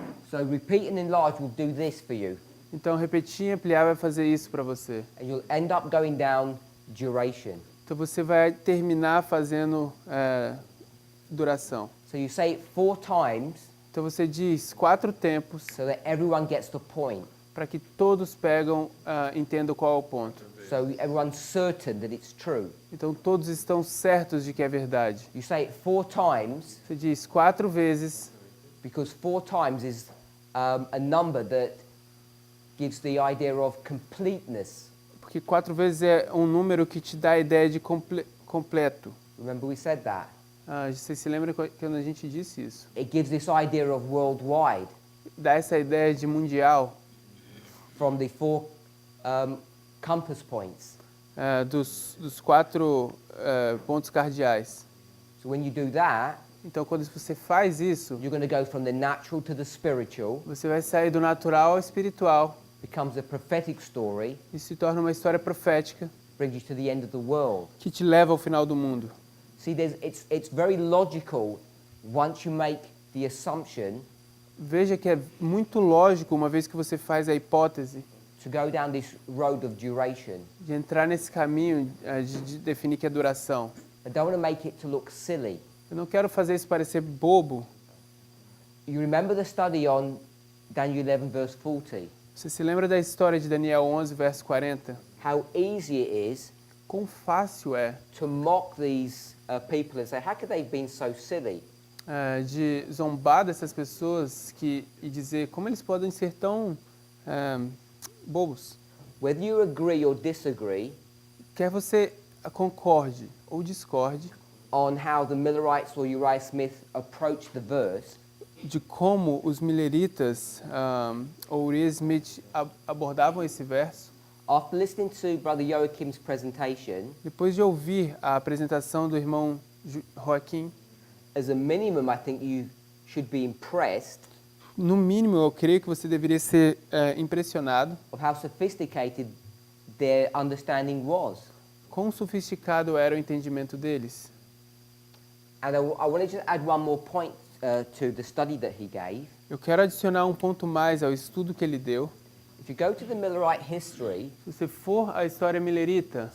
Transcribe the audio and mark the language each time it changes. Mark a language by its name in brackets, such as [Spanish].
[English] So repeat and enlarge will do this for you. [Portuguese] Então, repetir e ampliar vai fazer isso para você. [English] And you'll end up going down duration. [Portuguese] Então, você vai terminar fazendo duração. [English] So you say it 4 times [Portuguese] Então, você diz 4 tempos [English] so that everyone gets the point. [Portuguese] para que todos entendam qual é o ponto. [English] So everyone's certain that it's true. [Portuguese] Então, todos estão certos de que é verdade. [English] You say it 4 times [Portuguese] Você diz 4 vezes, [English] because 4 times is a number that gives the idea of completeness. [Portuguese] porque 4 vezes é um número que te dá a ideia de completo. [English] Remember we said that? [Portuguese] Você se lembra quando a gente disse isso? [English] It gives this idea of worldwide [Portuguese] Dá essa ideia de mundial, [English] from the 4 compass points. [Portuguese] dos 4 pontos cardeais. [English] So when you do that, [Portuguese] Então, quando você faz isso, [English] you're going to go from the natural to the spiritual. [Portuguese] você vai sair do natural ao espiritual. [English] Becomes a prophetic story, [Portuguese] E se torna uma história profética [English] brings you to the end of the world. [Portuguese] que te leva ao final do mundo. [English] See, it's very logical once you make the assumption [Portuguese] Veja que é muito lógico, uma vez que você faz a hipótese, [English] to go down this road of duration. [Portuguese] de entrar nesse caminho de definir que é duração. [English] I don't want to make it to look silly. [Portuguese] Eu não quero fazer isso parecer bobo. [English] You remember the study on Daniel 11 verse 40? [Portuguese] Você se lembra da história de Daniel 11, verso 40? [English] How easy it is [Portuguese] Quão fácil é [English] to mock these people and say, how could they have been so silly? [Portuguese] De zombar dessas pessoas e dizer como eles podem ser tão bobos. [English] Whether you agree or disagree [Portuguese] Quer você concorde ou discorde [English] on how the Millerites or Uriah Smith approached the verse, [Portuguese] de como os mileritas ou Uriah Smith abordavam esse verso, [English] after listening to Brother Joachim's presentation, [Portuguese] depois de ouvir a apresentação do irmão Joaquim, [English] as a minimum, I think you should be impressed [Portuguese] no mínimo eu creio que você deveria ser impressionado [English] of how sophisticated their understanding was. [Portuguese] quão sofisticado era o entendimento deles. [English] And I want to just add one more point to the study that he gave. [Portuguese] Eu quero adicionar um ponto mais ao estudo que ele deu. [English] If you go to the Millerite history, [Portuguese] Se você for à história milerita,